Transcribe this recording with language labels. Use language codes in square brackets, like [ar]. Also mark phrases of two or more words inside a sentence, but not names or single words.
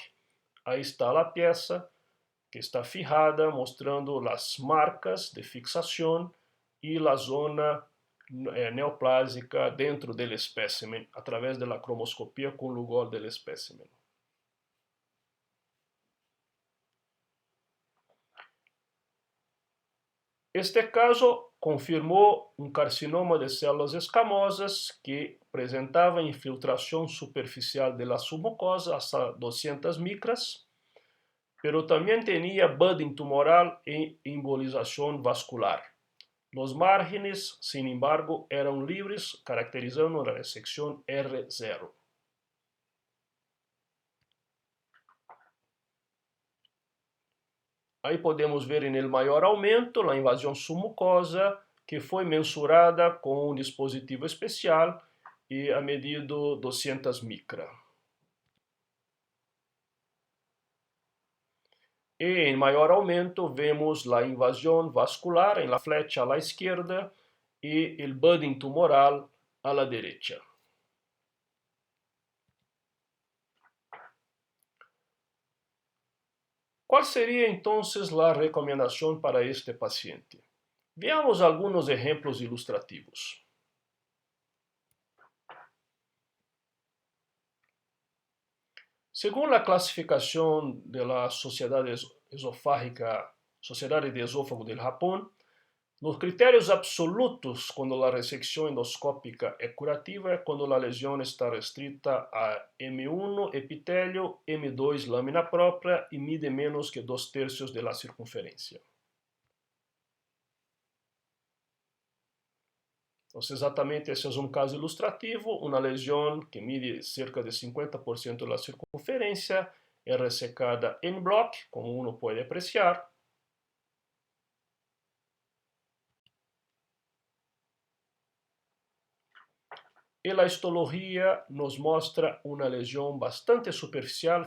[pt] Aí está a peça que está fijada, mostrando as marcas de fixação e a zona neoplásica dentro do espécimen, através da cromoscopia com Lugol do espécimen. Este caso confirmou um carcinoma de células escamosas que apresentava infiltração superficial da submucosa hasta 200 micras, pero também tinha budding tumoral e embolização vascular. [es] Los márgenes, sin embargo, [pt] eram livres, caracterizando a ressecção R0. Aí podemos ver em el maior aumento a invasão submucosa, que foi mensurada com um dispositivo especial e a medido 200 micra. E em maior aumento vemos a invasão vascular em [es] la flecha [pt] à esquerda e o budding tumoral à [es] la derecha. [pt] Qual seria então a recomendação para este paciente? Veamos alguns exemplos ilustrativos. [es] Según la clasificación de la Sociedad Esofágica, Sociedade de Esófago del Japón, los criterios absolutos cuando la resección endoscópica es curativa es cuando la lesión está restrita a M1 epitelio, M2 lámina propia y mide menos que 2/3 de la circunferencia. [pt] Então, exatamente esse é um caso ilustrativo, uma lesão que mide cerca de 50% da circunferência, é ressecada em bloco, como uno pode apreciar. E a histologia nos mostra uma lesão bastante superficial.